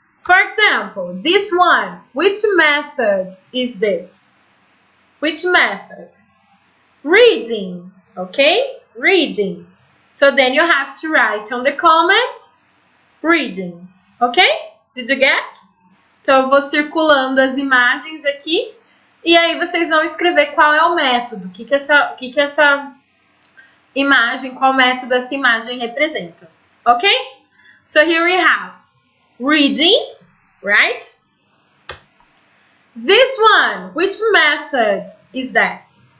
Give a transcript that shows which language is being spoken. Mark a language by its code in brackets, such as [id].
[en] For example, this one, which method is this? Which method? Reading, okay? Reading. So then you have to write on the comment, reading, okay? Did you get? [pt] Então eu vou circulando as imagens aqui e aí vocês vão escrever qual é o método, o que essa imagem, qual método essa imagem representa, ok? [en] So here we have reading, right? This one, which method is that?